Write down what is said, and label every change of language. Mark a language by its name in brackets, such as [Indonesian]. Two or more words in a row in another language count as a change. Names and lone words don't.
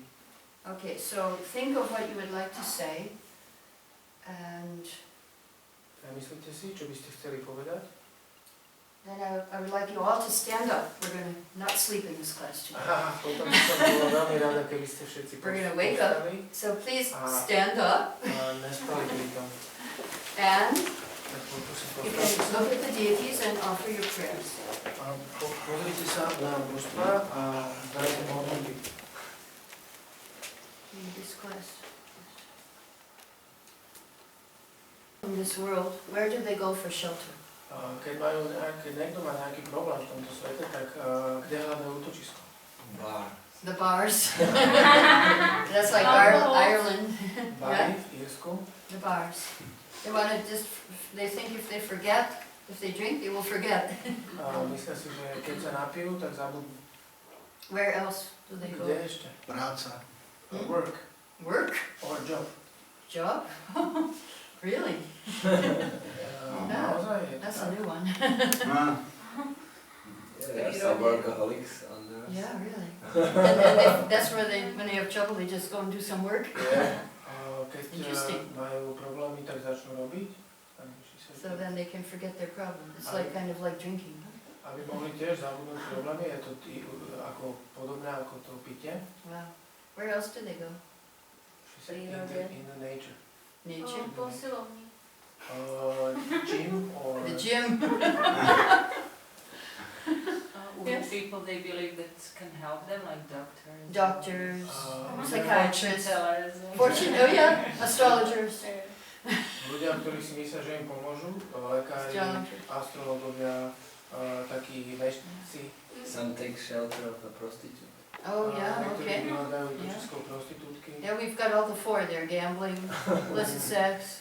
[English] Okay, so think of what you would like to say and [Slovak] Myslíte si, čo by ste chceli povedať? [English] Then I would like you all to stand up. We're going to not sleep in this class today. [Slovak] Potom by som bola veľmi rada, keby ste všetci [English] We're going to wake up. [Slovak] povstali [English] So please stand up. [Slovak] a nespali pri tom. [English] And [Slovak] Tak poprosím, [English] you [Slovak] postavte [English] can [Slovak] sa. [English] look at the deities and offer your prayers. [Slovak] Pozrite sa na božstva a dajte modlitby. [English] In this class. In this world, where do they go for shelter? [Slovak] Keď niekto má nejaký problém v tomto svete, tak kde hľadajú útočisko? [English] Bar. The bars. That's like Ireland. [Slovak] Bari v Írsku. [English] The bars. They want to just, they think if they forget, if they drink, they will forget. [Slovak] Myslia si, že keď sa napijú, tak zabudnú. [English] Where else do they go? [Slovak] Kde ešte? Práca. [English] Work. Work? Or job. Job? Really? [Slovak] Naozaj je to [English] That's [Slovak] tak? [English] a new one. Yeah, some workaholics on there. Yeah, really. And that's where they, when they have trouble, they just go and do some work. [Slovak] Yeah. Keď [English] Interesting. [Slovak] majú problémy, tak začnú robiť. [English] So then they can forget their problem. It's like kind of like drinking. [Slovak] Aby mohli tiež zabudnúť problémy, je to ako podobné ako to pitie. [English] Wow. Where else do they go? She said in the nature. Nature? [Slovak] Posilovní. [English] Gym or... The gym? Yes. People they believe that can help them, like doctors. Doctors, Uh, psychiatrists, tellers. fortune, oh yeah, astrologers. [Slovak] Ľudia, ktorí si myslia, že im pomôžu, lekári, [English] Astrologers. [Slovak] astrologovia, takí veštíci. [English] Some take shelter of a prostitute. Oh yeah, [Slovak] Niektorí [English] okay. [Slovak] vyhľadajú útočisko prostitútky. [English] Yeah, we've got all the four there, gambling, illicit sex,